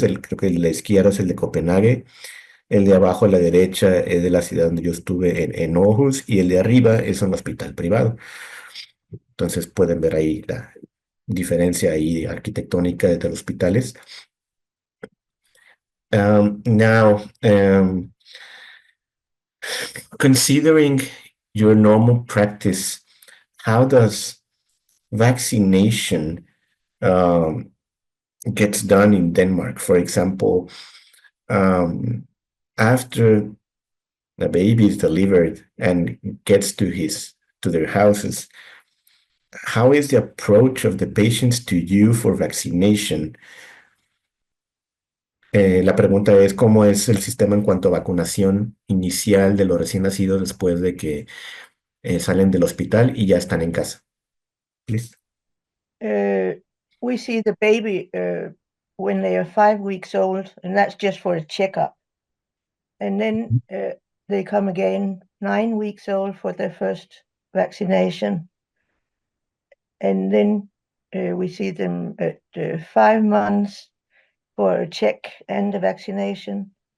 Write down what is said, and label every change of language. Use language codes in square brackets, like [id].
[es] Creo que el de la izquierda es el de Copenhague, el de abajo a la derecha es de la ciudad donde yo estuve en Aarhus, y el de arriba es un hospital privado. Entonces pueden ver ahí la diferencia ahí arquitectónica de los hospitales. [en] Now, considering your normal practice, how does vaccination gets done in Denmark? For example, after the baby is delivered and gets to their houses, how is the approach of the patients to you for vaccination? [es] La pregunta es cómo es el sistema en cuanto a vacunación inicial de los recién nacidos después de que salen del hospital y ya están en casa. [en] Please. We see the baby when they are 5 weeks old, and that's just for a checkup. And then they come again 9 weeks old for their first vaccination. And then we see them at 5 months for a check and a vaccination.